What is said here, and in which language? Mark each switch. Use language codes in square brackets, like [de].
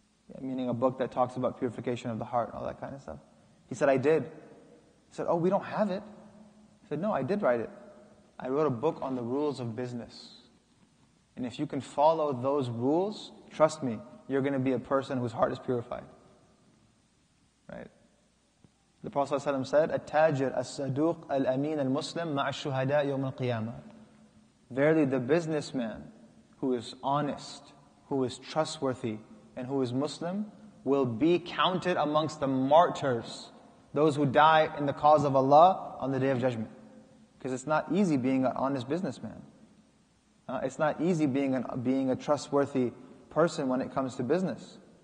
[en] Yeah, meaning a book that talks about purification of the heart, all that kind of stuff. He said, I did. He said, oh, we don't have it. He said, no, I did write it. I wrote a book on the rules of business. And if you can follow those rules, trust me, you're going to be a person whose heart is purified. Right? The Prophet ﷺ said, [ar] التاجر الصدوق الأمين المسلم مع الشهداء يوم القيامة. [en] Verily the businessman who is honest, who is trustworthy, and who is Muslim will be counted amongst the martyrs, those who die in the cause of Allah on the Day of Judgment. Because it's not easy being an honest businessman. It's not easy being a trustworthy person when it comes to business.